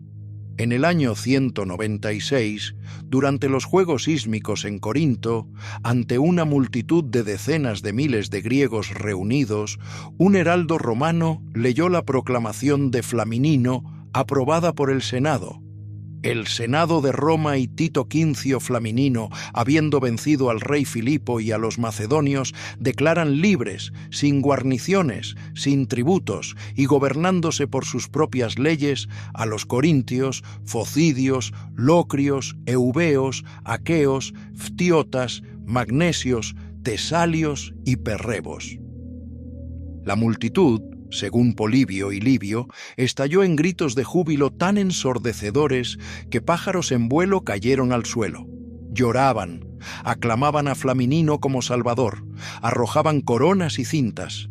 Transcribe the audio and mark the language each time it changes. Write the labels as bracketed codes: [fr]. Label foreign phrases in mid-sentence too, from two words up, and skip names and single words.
[es] En el año 196, durante los Juegos Sísmicos en Corinto, ante una multitud de decenas de miles de griegos reunidos, un heraldo romano leyó la proclamación de Flaminino aprobada por el Senado. El Senado de Roma y Tito Quincio Flaminino, habiendo vencido al rey Filipo y a los macedonios, declaran libres, sin guarniciones, sin tributos y gobernándose por sus propias leyes, a los corintios, focidios, locrios, eubeos, aqueos, ftiotas, magnesios, tesalios y perrebos. La multitud, según Polibio y Livio, estalló en gritos de júbilo tan ensordecedores que pájaros en vuelo cayeron al suelo. Lloraban, aclamaban a Flaminino como salvador, arrojaban coronas y cintas.